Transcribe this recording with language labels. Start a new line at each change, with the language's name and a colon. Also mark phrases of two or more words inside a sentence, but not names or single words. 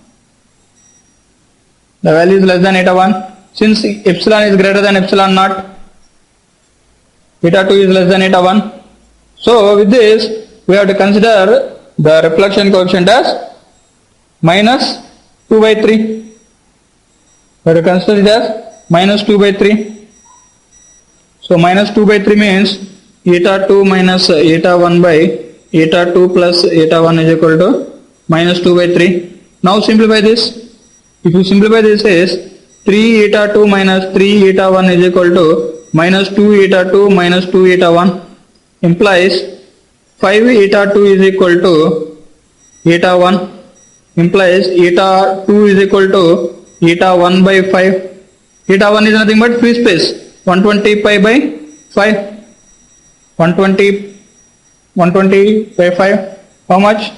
English: The value is less than eta 1. Since epsilon is greater than epsilon naught, eta 2 is less than eta 1. So with this, we have to consider the reflection coefficient as minus 2 by 3. We have to consider it as minus 2 by 3. So minus 2 by 3 means eta 2 minus eta 1 by eta 2 plus eta 1 is equal to minus 2 by 3. Now simplify this. If you simplify this as 3 eta 2 minus 3 eta 1 is equal to minus 2 eta 2 minus 2 eta 1 implies 5 eta 2 is equal to eta 1 implies eta 2 is equal to eta 1 by 5. Eta 1 is nothing but free space, 120 pi by 5. 120 by 5. How much?